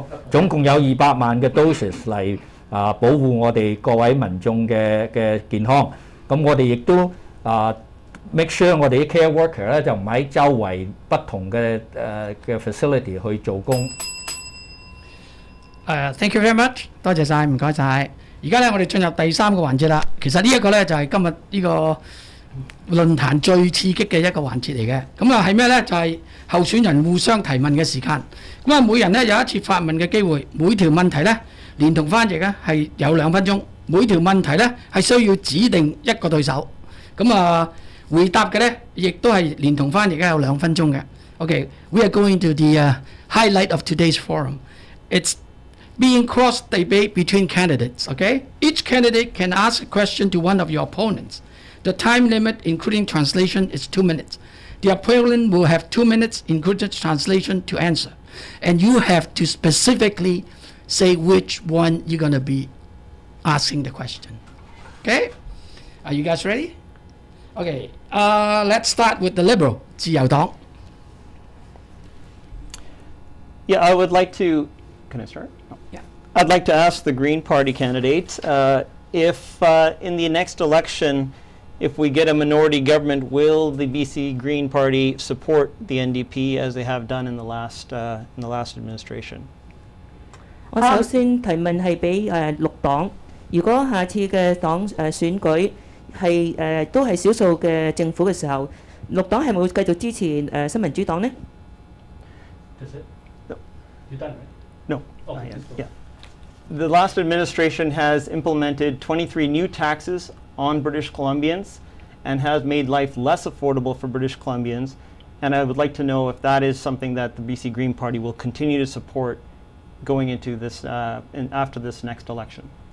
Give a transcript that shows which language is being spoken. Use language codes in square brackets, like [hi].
[yue] 總共有200萬嘅 doses 嚟保護我哋各位民眾嘅健康。咁我哋亦都 [en] make sure [yue] 我哋啲 care worker 咧就唔喺周圍不同嘅facility 去做工。 [en] Thank you very much， [yue] 多謝晒，唔該晒。而家咧，我哋進入第3個環節啦。其實呢一個咧就係今日呢個論壇最刺激嘅一個環節嚟嘅。咁啊係咩咧？就係候選人互相提問嘅時間。咁啊，每人咧有一次發問嘅機會，每條問題咧連同翻譯咧係有2分鐘。每條問題咧係需要指定一個對手。咁啊，回答嘅咧亦都係連同翻譯咧有2分鐘嘅。 [en] Okay, we are going to the highlight of today's forum. It's being cross debate between candidates, okay? Each candidate can ask a question to one of your opponents. The time limit, including translation, is 2 minutes. The opponent will have 2 minutes, including translation, to answer. And you have to specifically say which one you're going to be asking the question. Okay? Are you guys ready? Okay, let's start with the Liberal, 自由黨. Yeah, I would like to, can I start? Yeah. I'd like to ask the Green Party candidate if in the next election, if we get a minority government, will the BC Green Party support the NDP as they have done in the last administration? [yue] 我首先提問係俾綠黨，如果下次嘅黨選舉係都係少數嘅政府嘅時候，綠黨係咪會繼續支持新民主黨呢？ [en] No. You done, right? No. Okay. Yeah. The last administration has implemented 23 new taxes on British Columbians and has made life less affordable for British Columbians. And I would like to know if that is something that the BC Green Party will continue to support going into this after this next election.